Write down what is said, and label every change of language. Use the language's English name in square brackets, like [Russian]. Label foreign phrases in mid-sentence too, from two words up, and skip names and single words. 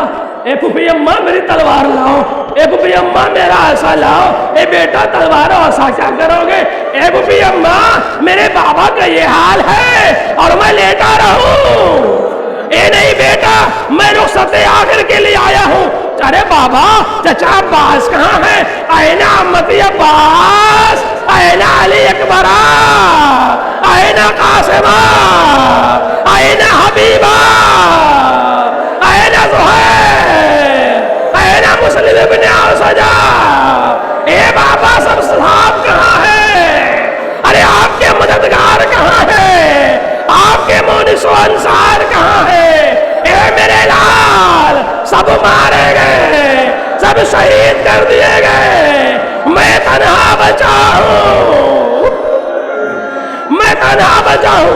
[Urdu] اے پھوپھی اماں میری تلوار لاؤ، اے پھوپھی اماں میرا عصا لاؤ۔ اے بیٹا تلوار و عصا کیا کرو گے؟ اے پھوپھی اماں میرے بابا کا یہ حال ہے اور میں لیٹا رہوں۔ اے نہیں بیٹا میں رخصت آخر کے لیے آیا ہوں۔ ارے بابا چچا عباس کہاں ہے؟ [Arabic] این عمتی عباس، این علی اکبرہ، این قاسمہ، این حبیبہ، این زہیر، این مسلم ابن عوسجہ۔ [Urdu] اے بابا سب صحاب کہاں ہے؟ ارے آپ کے مددگار کہاں ہے؟ آپ کے مونس و انصار کہاں ہے؟ اے میرے لال سب مارے گئے، سب شہید کر دیے گئے، میں تنہا بچا ہوں، میں تنہا بچا ہوں۔